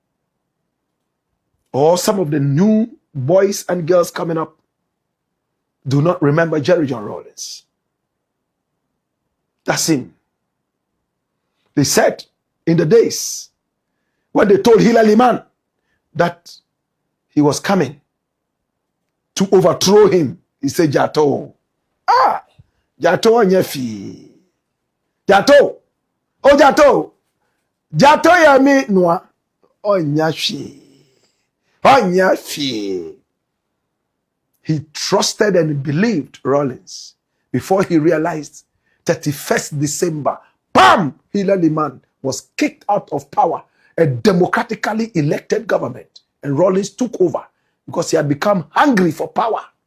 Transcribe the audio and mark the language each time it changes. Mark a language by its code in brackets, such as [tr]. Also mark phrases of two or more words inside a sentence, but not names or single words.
[en] Or some of the new boys and girls coming up do not remember Jerry John Rawlings? That's him. They said in the days when they told Hilary Man that he was coming to overthrow him, he said, [ee] Jato. Jato nyefi. Jato. Oh, Jato. Jato yami noa. Oh, nyafi. Oh, nyafi. [en] He trusted and believed Rawlings before he realized 31st December, bam, Hilary Man was kicked out of power, a democratically elected government, and Rawlings took over because he had become hungry for power.